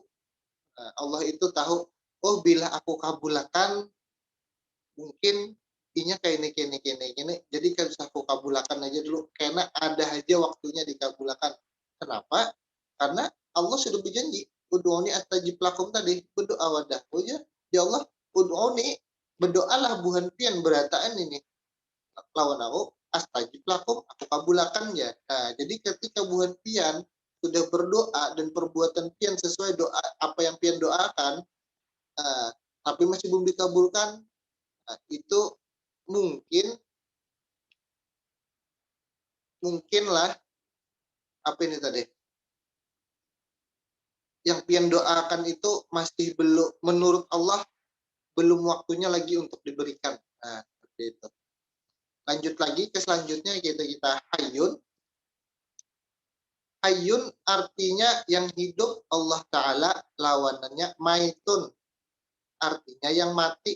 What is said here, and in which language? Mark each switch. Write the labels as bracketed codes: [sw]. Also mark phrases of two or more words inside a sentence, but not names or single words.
[bjn] Allah itu tahu, oh bila aku kabulkan mungkin inya kayak ini. [id] Jadi kan bisa aku kabulkan aja dulu karena ada aja waktunya dikabulkan. Kenapa? Karena Allah sudah berjanji, [ar] ud'uni astajib lakum tadi, [id] berdoa wadah. [bjn] Oh ya Allah, ud'uni, berdoalah buhan pian berataan ini. Lawan aku, [ar] astajib lakum, [bjn] aku kabulkan ya. Nah, jadi ketika buhan pian sudah berdoa dan perbuatan pian sesuai doa apa yang pian doakan, tapi masih belum dikabulkan, itu mungkinlah apa ini tadi yang pian doakan itu masih belum, menurut Allah belum waktunya lagi untuk diberikan. [id] Nah, seperti itu. Lanjut lagi ke selanjutnya kita hayyun. Hayyun artinya yang hidup, Allah Ta'ala lawanannya maitun, artinya yang mati.